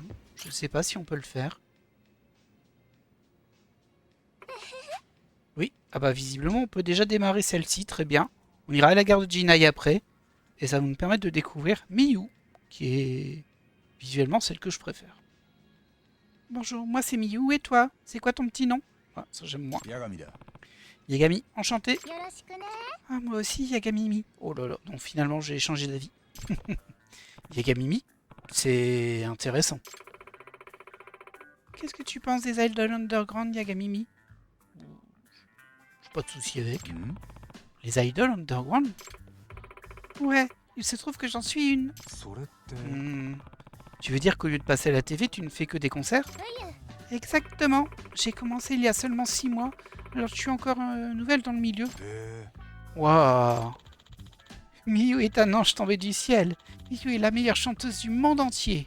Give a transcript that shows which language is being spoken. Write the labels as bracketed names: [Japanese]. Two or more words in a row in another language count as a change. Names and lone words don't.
[French] Je sais pas si on peut le faire. Oui, ah bah visiblement on peut déjà démarrer celle-ci, très bien. On ira à la gare de Jinai après. Et ça va nous permettre de découvrir Miyu, qui est visuellement celle que je préfère. Bonjour, moi c'est Miyu, et toi? C'est quoi ton petit nom? Ah, ça j'aime moins. [Japanese] 八神だ。 [French] Yagami, enchanté. [Japanese] よろしくね。 [French] Ah, moi aussi, Yagamimi. Oh là là, donc finalement j'ai changé d'avis. Yagamimi, c'est intéressant. Qu'est-ce que tu penses des Idols Underground, Yagamimi? J'ai pas de soucis avec. ん Les Idols Underground? Ouais, il se trouve que j'en suis une. [Japanese] それって。 [French] Tu veux dire qu'au lieu de passer à la TV, tu ne fais que des concerts? うゆ。 Exactement. J'ai commencé il y a seulement 6 mois, alors je suis encore nouvelle dans le milieu. で。 Waouh! Miyu est un ange tombé du ciel. Miyu est la meilleure chanteuse du monde entier.